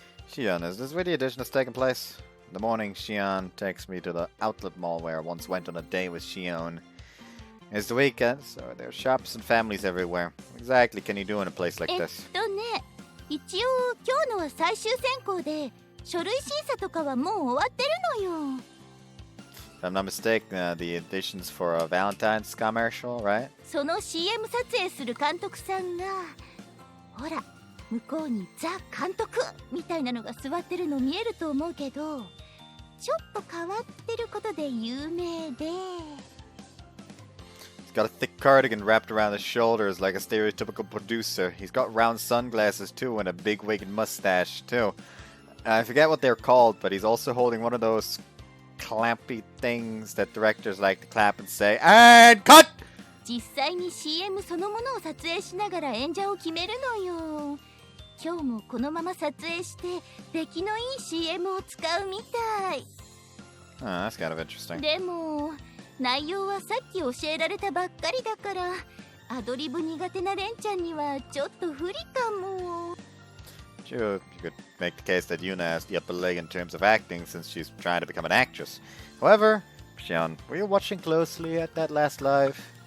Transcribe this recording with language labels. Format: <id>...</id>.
<en>Xion, is this where the audition has taken place? In the morning, Xion takes me to the outlet mall where I once went on a date with Xion. It's the weekend, so there are shops and families everywhere. What exactly can you do in a place like this?</en> <ja>一応今日のは最終選考で書類審査とかはもう終わってるのよ。</ja> <en>If I'm not mistaken, the auditions for a Valentine's commercial, right?</en> <ja>その CM 撮影する監督さんが、ほら、向こうにザ監督みたいなのが座ってるの見えると思うけど、ちょっと変わってることで有名で。</ja> <en>He's got a thick cardigan wrapped around his shoulders like a stereotypical producer. He's got round sunglasses too and a big wig and mustache too. I forget what they're called, but he's also holding one of those clampy things that directors like to clap and say, "And cut!"</en> <ja>実際に CM そのものを撮影しながら演者を決めるのよ。今日もこのまま撮影して出来のいい CM を使うみたい。</ja> <en>Oh, that's kind of interesting.</en> <ja>でも内容はさっき教えられたばっかりだからアドリブ苦手なレンちゃんにはちょっと不利かも。</ja> <en>Sure, you could make the case that Yuna has the upper leg in terms of acting since she's trying to become an actress. However, Xion, were you watching closely at that last live?</en>